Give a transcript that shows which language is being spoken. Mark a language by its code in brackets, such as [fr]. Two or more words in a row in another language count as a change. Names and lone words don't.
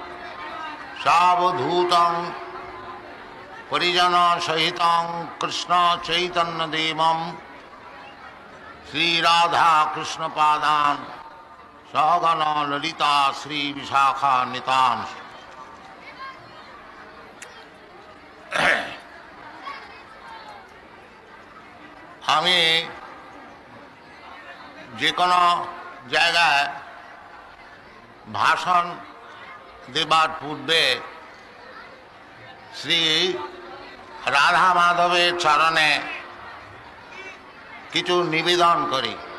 [sa] सावधूतं परिजन सहितं कृष्ण चैतन्य देवं श्री राधा कृष्ण पादान सहगण ललिता श्री विशाखान्वितान्। [bn] আমি যে কোনো জায়গায় ভাষণ দেবার পূর্বে শ্রী রাধা মাধবের চরণে কিছু নিবেদন করি।